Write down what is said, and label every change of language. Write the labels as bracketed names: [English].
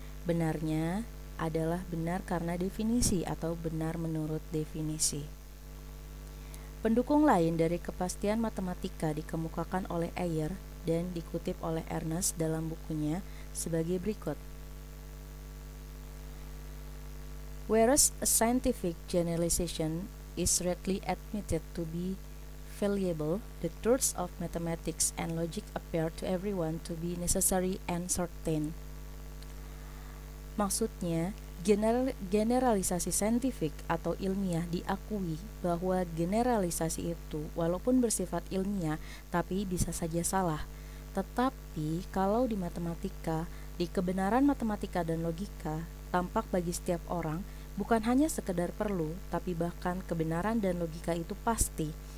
[Indonesian] Benarnya adalah benar karena definisi atau benar menurut definisi. Pendukung lain dari kepastian matematika dikemukakan oleh Ayer dan dikutip oleh Ernst dalam bukunya sebagai berikut. [English] Whereas a scientific generalization is readily admitted to be fallible, the truths of mathematics and logic appear to everyone to be necessary and certain. [Indonesian] Maksudnya, generalisasi saintifik atau ilmiah diakui bahwa generalisasi itu walaupun bersifat ilmiah tapi bisa saja salah. Tetapi kalau di matematika, di kebenaran matematika dan logika, tampak bagi setiap orang bukan hanya sekedar perlu, tapi bahkan kebenaran dan logika itu pasti.